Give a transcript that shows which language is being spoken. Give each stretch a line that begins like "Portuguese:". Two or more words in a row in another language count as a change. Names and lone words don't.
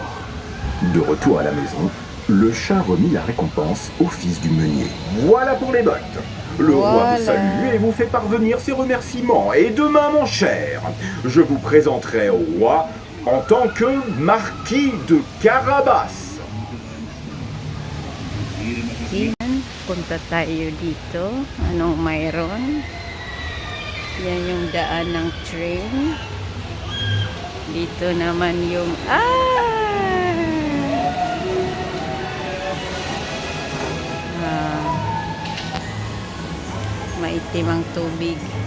French: De retour à la maison, le chat remit la récompense au fils du meunier. Voilà pour les bottes. Le roi vous salue et vous fait parvenir ses remerciements. Et demain, mon cher, je vous présenterai au roi en tant que marquis de Carabas.
Filipino: Yan, punta tayo dito. Anong mayroon? Yan yung daan ng train. Dito naman yung... maitim ang tubig.